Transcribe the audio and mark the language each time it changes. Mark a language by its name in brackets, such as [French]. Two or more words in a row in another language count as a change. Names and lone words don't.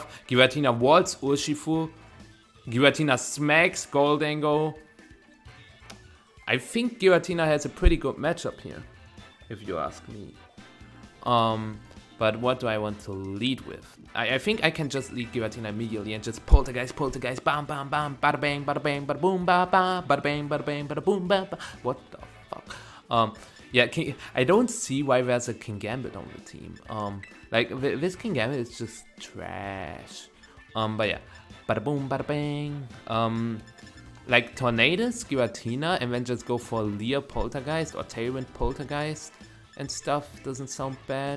[English] Giratina walls Urshifu, Giratina smacks Goldengo. I think Giratina has a pretty good matchup here, if you ask me. But what do I want to lead with? I think I can just lead Giratina immediately and just poltergeist, bam, bam, bam, bada bang, bada boom, ba ba, bada bang, bada boom, ba ba. What the fuck? Yeah, I don't see why there's a Kingambit on the team. Like this Kingambit is just trash. But yeah, bada boom, bada bang. Like Tornadus, Giratina, and then just go for Leer Poltergeist or Tailwind Poltergeist and stuff doesn't sound bad.